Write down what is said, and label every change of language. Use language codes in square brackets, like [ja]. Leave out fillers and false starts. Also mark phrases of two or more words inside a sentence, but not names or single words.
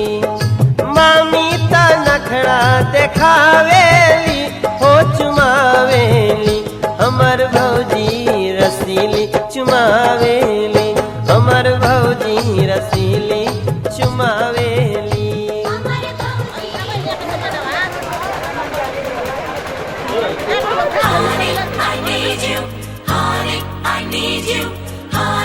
[bho] मामी ता नखड़ा देखावेली हो चुमावेली। हमर भौजी रसीली चुमावेली, हमर भौजी रसीली चुमावेली। [en] Honey, I need you. Honey, I need you.